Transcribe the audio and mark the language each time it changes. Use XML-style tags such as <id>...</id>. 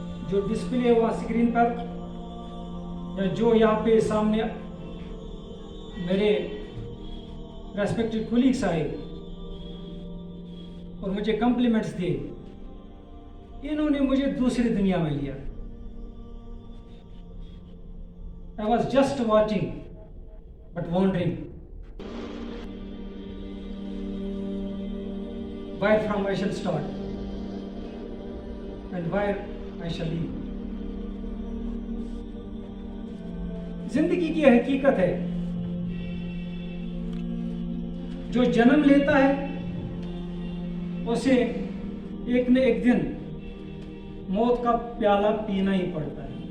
<ur>جو ڈسپلے ہوا اسکرین پر یا جو یہاں پہ سامنے میرے ریسپیکٹڈ کولیگس آئے اور مجھے کمپلیمنٹس دیے، انہوں نے مجھے دوسری دنیا میں لیا.</ur> <en>I was just watching but wondering where from I shall start and where I shall leave.</en> <ur>زندگی کی حقیقت ہے، جو جنم لیتا ہے اسے ایک نہ ایک دن موت کا پیالہ پینا ہی پڑتا ہے.</ur>